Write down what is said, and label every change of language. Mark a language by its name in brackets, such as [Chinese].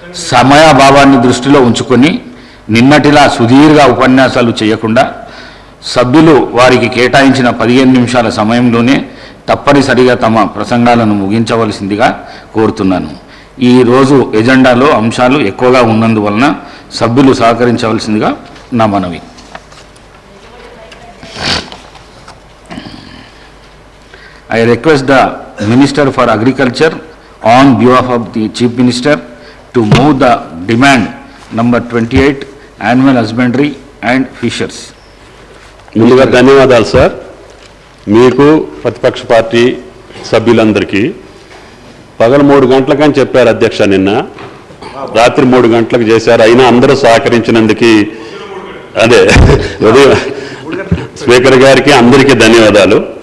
[Telugu] సమయాభావాన్ని దృష్టిలో ఉంచుకొని నిన్నటిలా సుదీర్ఘ ఉపన్యాసాలు చేయకుండా సభ్యులు వారికి కేటాయించిన 15 నిమిషాల సమయంలోనే తప్పనిసరిగా తమ ప్రసంగాలను ముగించవలసిందిగా కోరుతున్నాను. ఈరోజు ఎజెండాలో అంశాలు ఎక్కువగా ఉన్నందువలన సభ్యులు సహకరించవలసిందిగా నా మనవి. [English] I request the Minister for Agriculture on behalf of the Chief Minister to move the demand number 28, Animal Husbandry and Fishers. [Telugu] ముందుగా ధన్యవాదాలు సార్. మీకు ప్రతిపక్ష పార్టీ సభ్యులందరికీ పగలు 3 గంటలకని చెప్పారు అధ్యక్ష, నిన్న రాత్రి 3 గంటలకు చేశారు. అయినా అందరూ సహకరించినందుకు అదే ఉదయం స్పీకర్ గారికి అందరికీ ధన్యవాదాలు.